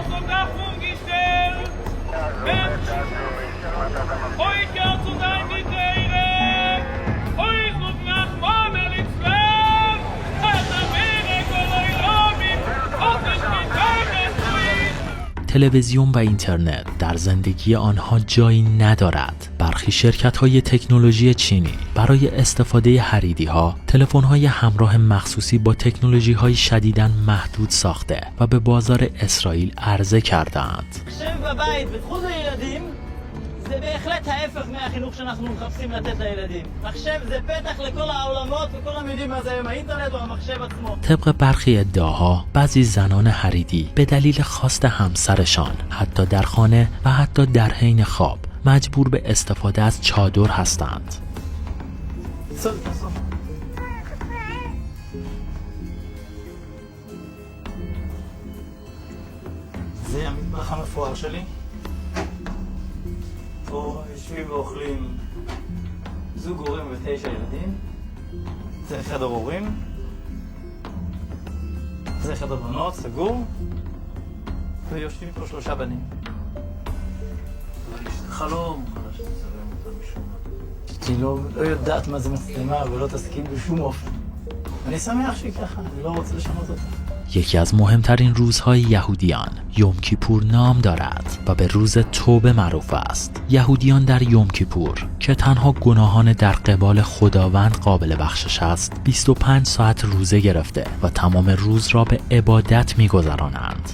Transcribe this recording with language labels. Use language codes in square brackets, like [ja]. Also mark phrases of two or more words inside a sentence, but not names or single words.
[fa] تلویزیون و اینترنت در زندگی آنها جایی ندارد. برخی شرکت‌های تکنولوژی چینی برای استفاده حریدی‌ها تلفن‌های همراه مخصوصی با تکنولوژی‌های شدیداً محدود ساخته و به بازار اسرائیل عرضه کردند. [he] זה בהחלט ההפך מהחינוך שאנחנו מחפשים לתת לילדים. מחשב זה פתח לכל העולמות וכולם יודעים מה זה היום האינטרנט או המחשב עצמו. [fa] طبق برخی ادعاها بعضی زنان حریدی به دلیل خواست همسرشان حتی در خانه و حتی در حین خواب مجبور به استفاده از چادر هستند. [he] זה המטבח המפואר שלי. פה יושבים ואוכלים זוג הורים ו9 ילדים. זה חדר הורים. זה חדר בנות, סגור. ויושבים פה 3 בנים. אבל יש חלום חדש לצלם אותם משום מה. היא לא יודעת מה זה מצלמה ולא תסכים בשום אופן. אני שמח שהיא ככה, אני לא רוצה לשנות אותה. [fa] یکی از مهمترین روزهای یهودیان یوم کیپور نام دارد و به روز توبه معروف است. یهودیان در یوم کیپور که تنها گناهان در قبال خداوند قابل بخشش است 25 ساعت روزه گرفته و تمام روز را به عبادت می‌گذرانند.